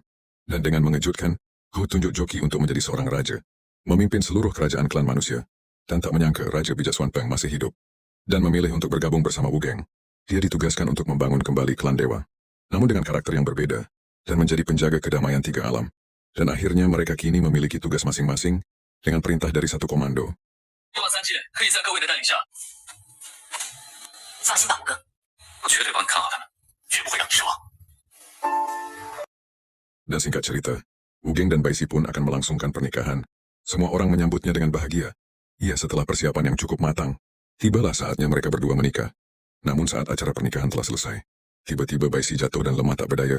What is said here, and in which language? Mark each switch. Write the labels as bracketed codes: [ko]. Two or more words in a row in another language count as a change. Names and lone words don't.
[id] Dan dengan mengejutkan, Go tunjuk Joki untuk menjadi seorang raja, memimpin seluruh kerajaan klan manusia. Dan tak menyangka Raja Bijak Swanpeng masih hidup, dan memilih untuk bergabung bersama Wu Geng. Dia ditugaskan untuk membangun kembali klan dewa, namun dengan karakter yang berbeda, dan menjadi penjaga kedamaian 3 alam. Dan akhirnya mereka kini memiliki tugas masing-masing, dengan perintah dari satu komando. [zh] 希望3界可以在各位的带领下，放心吧，五哥。我绝对帮你看好他们，绝不会让你失望。 [id] Dan singkat cerita, Wu Geng dan Bai Si pun akan melangsungkan pernikahan. Semua orang menyambutnya dengan bahagia. Ya, setelah persiapan yang cukup matang, tibalah saatnya mereka berdua menikah. Namun saat acara pernikahan telah selesai, tiba-tiba Bai Si jatuh dan lemah tak berdaya.